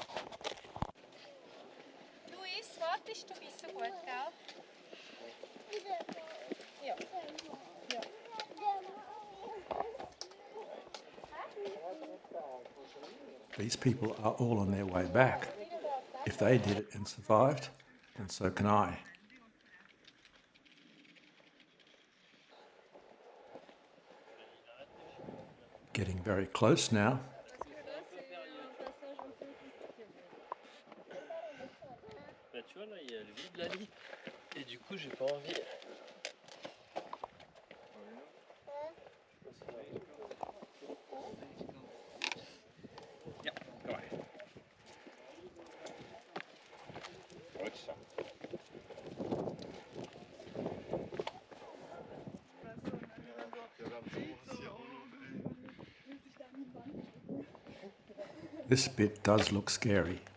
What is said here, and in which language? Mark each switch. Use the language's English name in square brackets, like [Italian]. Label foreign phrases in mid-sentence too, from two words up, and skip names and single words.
[English] These people are all on their way back. If they did it and survived, then so can I. Getting very close now. [French] Tu vois là, il y a le vide de la lit. Et du coup, j'ai pas envie [English] Ja, go ahead. [Dutch] Goed zo. [English] This bit does look scary.